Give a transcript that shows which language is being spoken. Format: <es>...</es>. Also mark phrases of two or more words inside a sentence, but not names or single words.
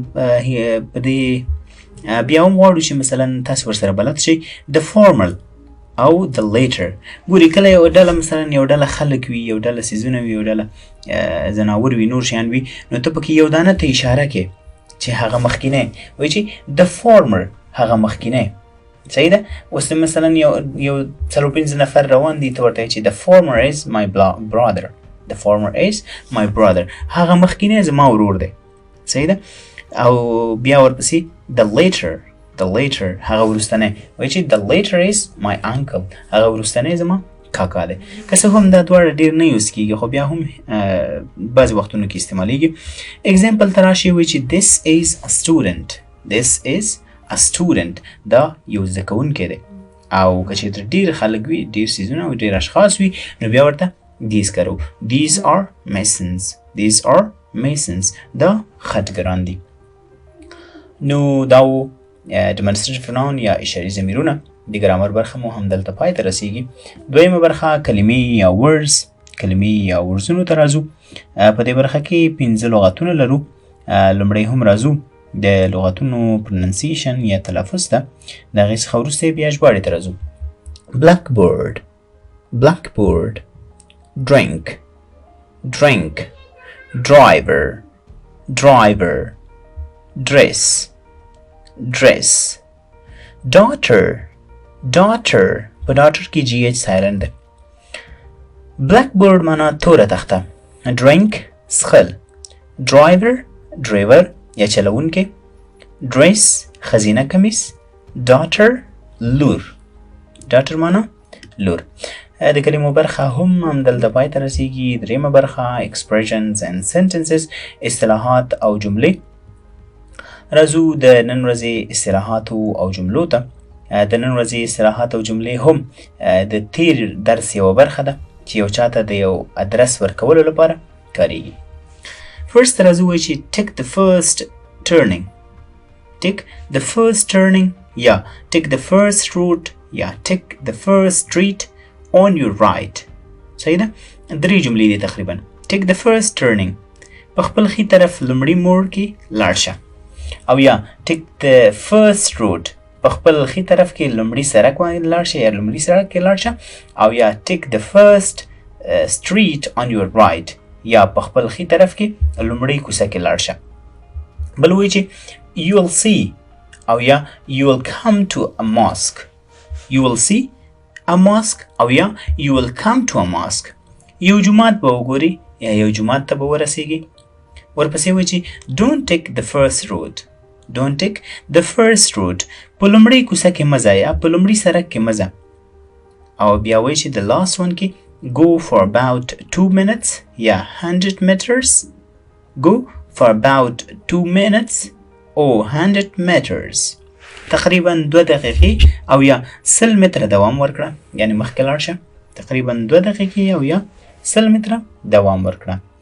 <ps>په دې بیا هم غواړو چې مثلا تاسو ورسره بلد شئ د formal او د later ګوري کله یو ډله مثلا یو ډله خلک وي یو ډله څیزونه وي یو ډله ځناور وي نور شیان وي نو ته پکې یو دانه ته اشاره کې چې هغه مخکینی وایي چې د former هغه مخکینی صحیح ده اوس مثلا یو څلور پنځه نفر روان دي ته ورته چې</ps> <en>the former is my brother the former is my brother</en> <ps>هغه مخکینی زما ورور دی صحیح ده او بیا ورپسې</ps> <en>the later</en> <ps>هغه وروستنی وایي چې</ps> <en>the later is my uncle</en> <ps>هغه وروستنی زما کاکا دی که څه هم دا دواړه ډېر نه یوز کېږي خو بیا هم بعضې وختونو کې استعمالیږي اګزامپل ته راشي وایي چې</ps> <en>this is a student</en> <ps>دا یو زده کوونکی دی او که چېرته ډېر خلک وي ډېر څیزونه او ډېر اشخاص وي نو بیا ورته these کارو</ps> <en>these are</en> <ps>masons دا خټګران دي نو دا و</ps> <en>demonstrative pronoun</en> <ps>یا اشاري ضمیرونه د ګرامر برخه مو همدلته پای ته رسیږي دویمه برخه کلمې یا ورډزونو ته راځو په دې برخه کې 5 لغتونه لرو لومړی هم راځو د لغتونو پروننسیشن یا تلفظ ته د هغې څخه وروسته بیا ژباړې ته راځو</ps> <en>blackboard drink driver dress daughter</en> <ps>په daughter کې GH silent ده blackboard معنا توره تخته drink څښل driver یا چلوونکی dress خزینه کمیس daughter لور. ډاټر معنا لور. د کلمو برخه هم دلته پای ته رسیږي. دریمه برخه</ps> <en>expressions and sentences</en> <ps>اصطلاحات او جملې. راځو د نن ورځې اصطلاحاتو او جملو ته. د نن ورځې اصطلاحات او جملې هم د تیر درس یوه برخه ده چې یو چاته د یو ادرس ورکولو لپاره کاریږي. فرست راځو وایو چې take the first turning.</ps> <en>take the first turning یا take the first route یا take the first street on your right.</en> <ps>صحیح ده؟ درې جملې دي تقریبا.</ps> <en>take the first turning</en> <ps>په خپل ښي طرف لومړي موړ کې لاړ شه. او یا</ps> <en>take the first route</en> <ps>په خپل ښي طرف کې لومړي سړک باندې لاړ شه یا لومړي سړک کې لاړ شه. او یا</ps> <en>take the first street on your right</en> <ps>یا په خپل ښي طرف کې لومړي کوڅه کې لاړ شه. بل وایي چې</ps> <en>you will see</en> <ps>او یا</ps> <en>you will come to a mosque. you will see a mosque</en> <ps>او یا</ps> <en>you will come to a mosque.</en> <ps>یو جماعت به وګوري یا یو جماعت ته به ورسیږي. ورپسې وایي چې</ps> <en>don't take the first route. don't take the first route</en> <ps>په لومړۍ کوڅه کې مه ځه یا په لومړي سړک کې مه ځه. او بیا وایي چې</ps> <en>the last one کې go for about 2 minutes یا 100 meters. go for about 2 minutes or 100 meters.</en> <ps>تقریبا 2 دقیقې او یا 100 متره دوام ورکړه. یعنی مخکې لاړ شه. تقریبا 2 دقیقې او یا 100 متره دوام ورکړه.</ps>